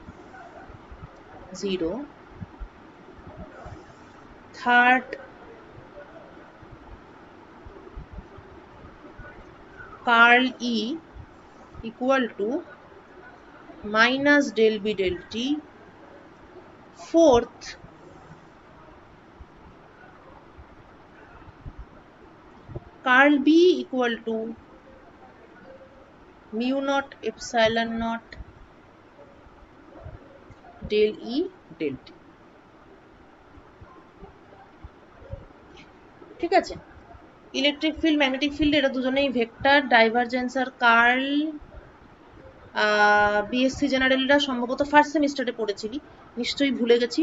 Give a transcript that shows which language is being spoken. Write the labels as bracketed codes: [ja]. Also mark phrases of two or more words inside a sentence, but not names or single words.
[en] zero, third curl E equal to minus del B del T, fourth curl B equal to mu naught epsilon naught del E del T। [bn] ঠিক আছে, [en] electric field magnetic field [bn] এরা দুজনেই ভেক্টর। ডাইভারজেন্স আর কার্ল [en] BSc general [bn] সম্ভবত [en] first semester [bn] পড়েছিলি, নিশ্চয়ই ভুলে গেছিস।